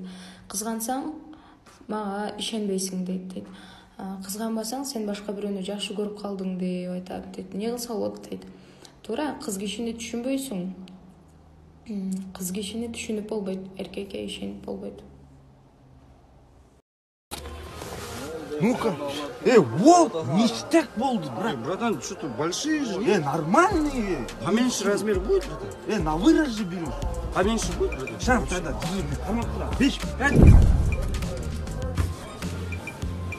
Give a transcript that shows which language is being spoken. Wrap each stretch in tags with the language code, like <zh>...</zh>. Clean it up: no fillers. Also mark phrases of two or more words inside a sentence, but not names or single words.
<ky>Кызгансаң, мага ишенбейсиң дейт. Кызганбасаң, сен башка бирөөнү жакшы көрүп калдың деп айтат дейт. Эмне кылса болот дейт. Туура, кыз кишини түшүнбөйсүң. Кыз кишини түшүнүп болбойт, эркекке ишенип болбойт.</ky> <ru>Ну-ка. Вот, ништяк болды, брат. Братан, что-то большие же. Нормальные. Поменьше размер будет, братан? На вырос же беру. Поменьше будет, братан? Сейчас тогда. 5, 5.</ru>